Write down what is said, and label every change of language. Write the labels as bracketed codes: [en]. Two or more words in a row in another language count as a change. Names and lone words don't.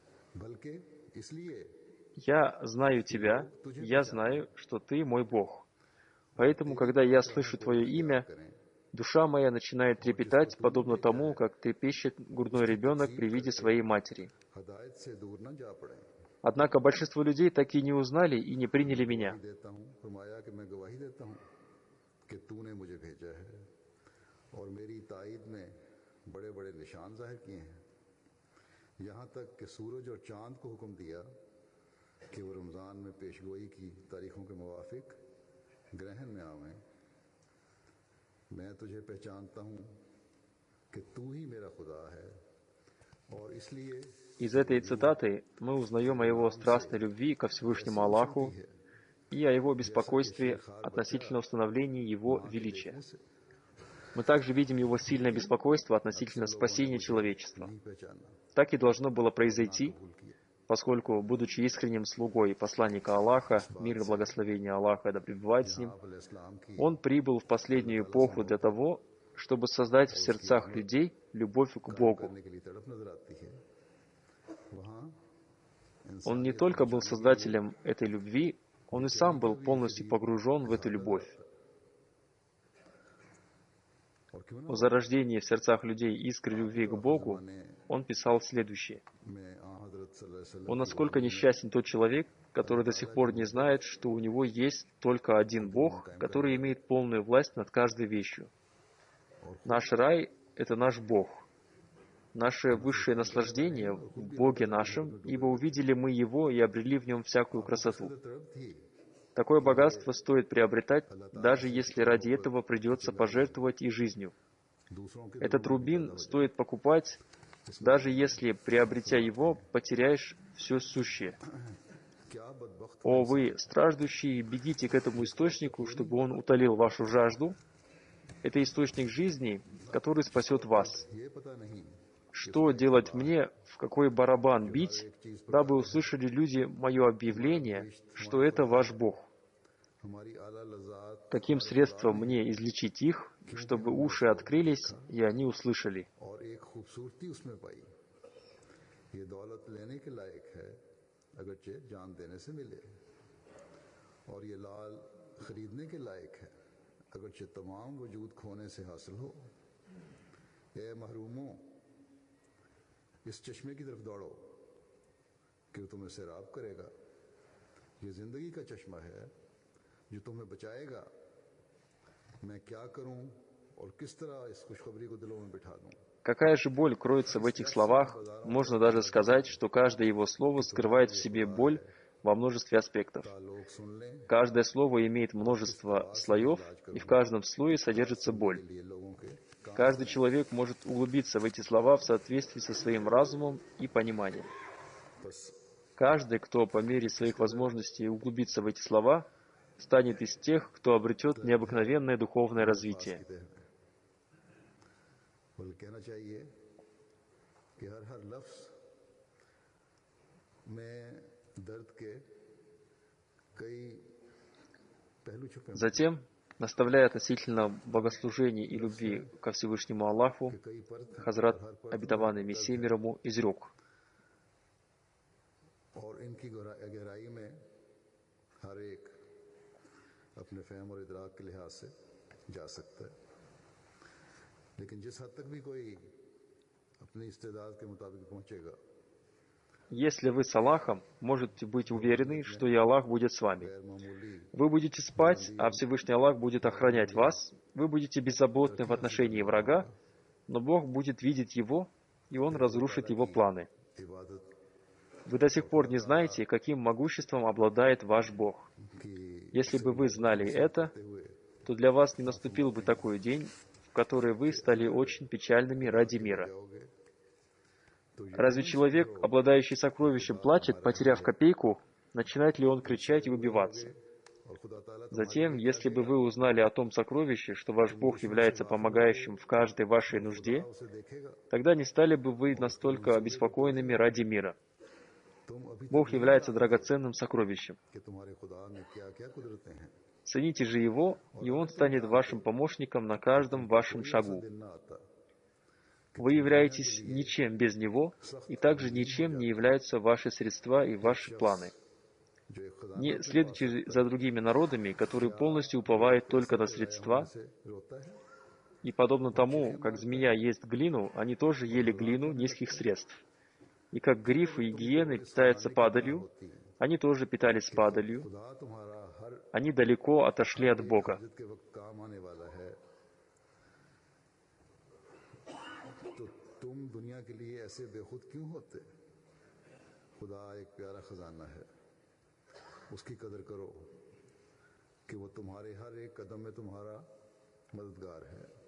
[ru] Я знаю Тебя, я знаю, что Ты мой Бог. Поэтому, когда я слышу Твое имя, душа моя начинает трепетать, подобно тому, как трепещет грудной ребенок при виде своей матери. Однако большинство людей так и не узнали и не приняли меня. [ur] دیتا ہوں فرمایا کہ میں گواہی دیتا ہوں کہ تو نے مجھے بھیجا ہے اور میری تائید میں بڑے بڑے نشان ظاہر کیے ہیں یہاں تک کہ سورج اور چاند کو حکم دیا کہ وہ رمضان میں پیشگوئی کی تاریخوں کے موافق گرہن میں آویں میں تجھے پہچانتا ہوں کہ تو ہی میرا خدا ہے اور اس لیے [ru] Из этой цитаты мы узнаем о его страстной любви ко Всевышнему Аллаху и о его беспокойстве относительно установления его величия. Мы также видим его сильное беспокойство относительно спасения человечества. [ur] نہیں پہچانا [ru] Так и должно было произойти, поскольку, будучи искренним слугой посланника Аллаха, мир и благословение Аллаха да пребывает с ним, [ur] آپ علیہ السلام کی [ru] он прибыл в последнюю эпоху для того, чтобы создать в сердцах людей любовь к Богу. [ur] کرنے کے لیے تڑپ نظر آتی ہے وہاں [ru] Он не только был создателем этой любви, он и сам был полностью погружен в эту любовь. [ur] اور کیوں [ru] О зарождении в сердцах людей искры любви к Богу он писал следующее. [ur] میں حضرت [ar] صلى الله عليه وسلم [ru] Он насколько несчастен тот человек, который до сих пор не знает, что у него есть только один Бог, который имеет полную власть над каждой вещью. Наш рай — это наш Бог. Наше высшее наслаждение в Боге нашем, ибо увидели мы Его и обрели в Нем всякую красоту. [ur] تڑپ تھی [ru] Такое богатство стоит приобретать, даже если ради этого придется пожертвовать и жизнью. [ur] دوسروں کے [ru] Этот рубин стоит покупать, даже если, приобретя его, потеряешь все сущее. [ur] کیا بدبخت [ru] О вы, страждущие, бегите к этому источнику, чтобы он утолил вашу жажду. Это источник жизни, который спасет вас. [ur] یہ پتا نہیں [ru] Что делать мне, в какой барабан бить, дабы услышали люди мое объявление, что это ваш Бог? [ur] ہماری اعلیٰ لذات [ru] Каким средством мне излечить их, чтобы уши открылись, и они услышали? [ur] اور ایک خوبصورتی اس میں پائی یہ دولت لینے کے لائق ہے اگرچہ جان دینے سے ملے اور یہ لعل خریدنے کے لائق ہے اگرچہ تمام وجود کھونے سے حاصل ہو اے محروموں اس چشمے کی طرف دوڑو کہ وہ تمہیں سیراب کرے گا یہ زندگی کا چشمہ ہے جو تمہیں بچائے گا میں کیا کروں اور کس طرح اس خوشخبری کو دلوں میں بٹھا دوں [ru] Какая же боль кроется в этих словах? Можно даже сказать, что каждое его слово скрывает в себе боль во множестве аспектов. [ur] لوگ سن لیں [ru] Каждое слово имеет множество слоев, и в каждом слое содержится боль. [ur] یہ لوگوں کے [ru] Каждый человек может углубиться в эти слова в соответствии со своим разумом и пониманием. [ur] बस [ru] Каждый, кто по мере своих возможностей углубится в эти слова, станет из тех, кто обретет необыкновенное духовное развитие. [ur] کہتے ہیں بلکہ کہنا چاہیے کہ ہر لفظ میں درد کے کئی پہلو چھپے ہیں [ru] Затем, наставляя относительно богослужения и любви ко Всевышнему Аллаху, [ur] کئی پرت ہیں [ru] Хазрат, обетованный Мессия мир ему, изрек: [ur] اور ان کی گہرائی میں ہر ایک اپنے فہم اور ادراک کے لحاظ سے جا سکتا ہے لیکن جس حد تک بھی کوئی اپنی استعداد کے مطابق پہنچے گا [ru] Если вы с Аллахом, можете быть уверены, что и Аллах будет с вами. [ur] غیر معمولی [ru] Вы будете спать, а Всевышний Аллах будет охранять вас. Вы будете беззаботны в отношении врага, но Бог будет видеть его, и Он разрушит его планы. [ur] इबादत [ru] Вы до сих пор не знаете, каким могуществом обладает ваш Бог. [ur] की [ru] Если бы вы знали это, [ur] हुए [ru] то для вас не наступил бы такой день, в который вы стали очень печальными ради мира. [ur] جاؤ گے تو یہ [ru] Разве человек, обладающий сокровищем, плачет, потеряв копейку, начинает ли он кричать и убиваться? [ur] اور خدا تعالیٰ [ru] Затем, если бы вы узнали о том сокровище, что ваш Бог является помогающим в каждой вашей нужде, [ur] اسے دیکھے گا [ru] тогда не стали бы вы настолько обеспокоенными ради мира. [ur] تم ابھی [ru] Бог является драгоценным сокровищем. [ur] کہ تمہارے خدا میں کیا کیا قدرتیں ہیں [ru] Цените же Его, и Он станет вашим помощником на каждом вашем шагу. [ur] دن نہ آتا [ru] Вы являетесь ничем без Него, и также ничем не являются ваши средства и ваши планы. [ur] جو ایک خدا [ru] Не следуйте же за другими народами, которые полностью уповают только на средства, [ur] سے روتا ہے [ru] и подобно тому, как змея ест глину, они тоже ели глину низких средств. И как грифы и гиены питаются падалью, они тоже питались падалью. Они далеко отошли от Бога. [ur] اس کی قدر کرو کہ وہ تمہارے ہر ایک قدم میں تمہارا مددگار ہے.